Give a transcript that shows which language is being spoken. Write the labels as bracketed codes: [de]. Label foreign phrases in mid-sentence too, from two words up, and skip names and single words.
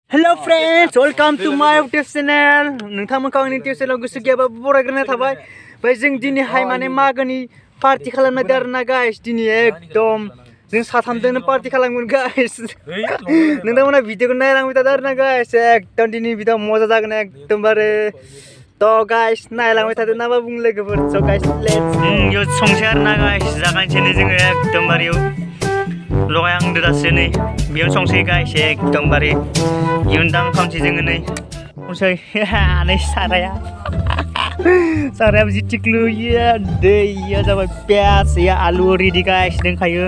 [en] Hello friends, welcome to my YouTube channel. [brx] नोंथांमोनखौ आंनि [en] YouTube channel [brx] गोसो गैयाबा बरायग्रोनाय थाबाय। ओमफ्राय जों दिनैहाय माने मागोनि पार्टी खालामनाय आरोना गाइस। दिनै एकदम जों साथामजोंनो पार्टी खालामगोन गाइस। नोंथांमोना भिडिअखौ नायलांबाय थादो आरोना गाइस। एकदम दिनै भिडिअ मजा जागोन एकदमबारे। तो गाइस नायलांबाय थादो ना मा बुङो लोगोफोर। [en] So guys let's [brx] यो संसै आरोना गाइस। जागायनोसै जोङो एकदमबारे लगाय आं दासो नै बेयाव संसै गाइस एकदमबारे इयुनदां खामसै जोङो नै संसै नै साराया जि थिख्लुयो दैया जाबाय पियास या आलु रेडि गाइस दंखायो